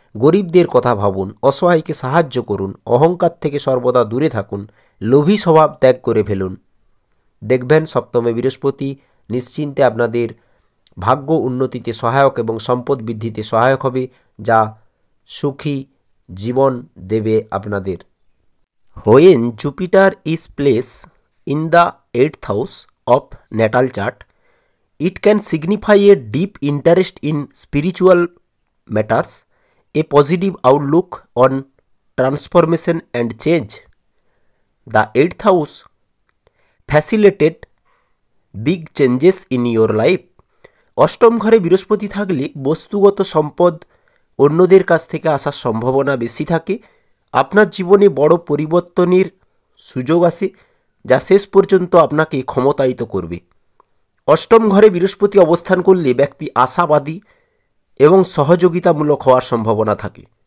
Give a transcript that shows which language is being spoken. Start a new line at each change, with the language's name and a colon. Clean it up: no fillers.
Bangla: গরিবদের কথা ভাবুন, অসহায়কে সাহায্য করুন, অহংকার থেকে সর্বদা দূরে থাকুন, লোভী স্বভাব ত্যাগ করে ফেলুন। দেখবেন সপ্তমে বৃহস্পতি নিশ্চিন্তে আপনাদের ভাগ্য উন্নতিতে সহায়ক এবং সম্পদ বৃদ্ধিতে সহায়ক হবে, যা সুখী জীবন দেবে আপনাদের।
English: When Jupiter is placed in the 8th house of natal chart, it can signify a deep interest in spiritual matters, a positive outlook on transformation and change. The 8th house facilitated big changes in your life.
Bangla: অষ্টম ঘরে বৃহস্পতি থাকলে বস্তুগত সম্পদ অন্যদের কাছ থেকে আসার সম্ভাবনা বেশি থাকে। আপনার জীবনে বড় পরিবর্তনের সুযোগ আসে, যা শেষ পর্যন্ত আপনাকে ক্ষমতায়িত করবে। অষ্টম ঘরে বৃহস্পতি অবস্থান করলে ব্যক্তি আশাবাদী এবং সহযোগিতামূলক হওয়ার সম্ভাবনা থাকে।